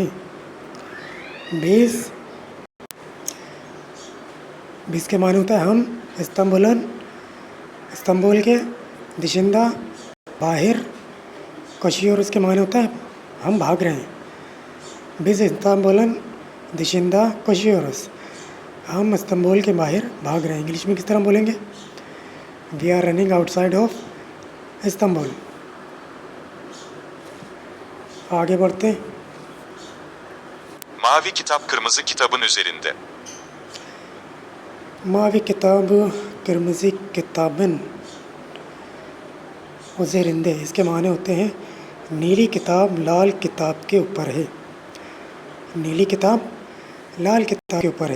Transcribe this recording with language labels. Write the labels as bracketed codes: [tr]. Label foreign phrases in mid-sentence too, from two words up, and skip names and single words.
[hi] बीस बीस के माने होता है हम इस्तांबुलन, इस्तांबुल के, दिशिंदा बाहर, कोशियोरस के माने होता है हम भाग रहे हैं। [tr] Biz İstanbul'un dışında koşuyoruz, [hi] हम इस्तांबुल के बाहर भाग रहे हैं। इंग्लिश में किस तरह बोलेंगे? [en] We are running outside of Istanbul. [hi] आगे बढ़ते हैं। [tr] Mavi kitap kırmızı kitabın üzerinde. Mavi kitap kırmızı kitabın üzerinde, [hi] इसके माने होते हैं नीली किताब लाल किताब के ऊपर है। नीली किताब लाल किताब के ऊपर है।